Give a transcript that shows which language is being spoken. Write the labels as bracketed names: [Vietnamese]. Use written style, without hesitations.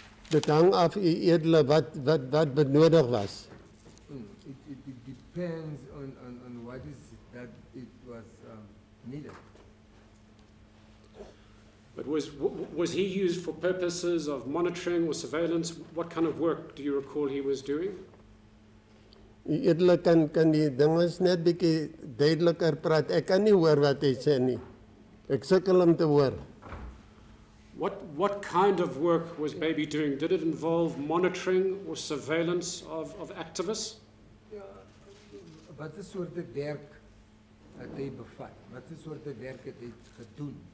[Afrikaans] Dit hang af, edele, wat benodig was. [English] It depends on what is that it was needed. But was he used for purposes of monitoring or surveillance? What kind of work do you recall he was doing? [Afrikaans] Edele, kan die dinges net bietjie duideliker praat. Ek kan nie hoor wat hy sê nie. Ek sukkel om te hoor. [English] What kind of work was Baby doing? Did it involve monitoring or surveillance of activists? [Afrikaans] Ja, wat is soort werk het hy bevat? Wat is soort werk het hy gedoen?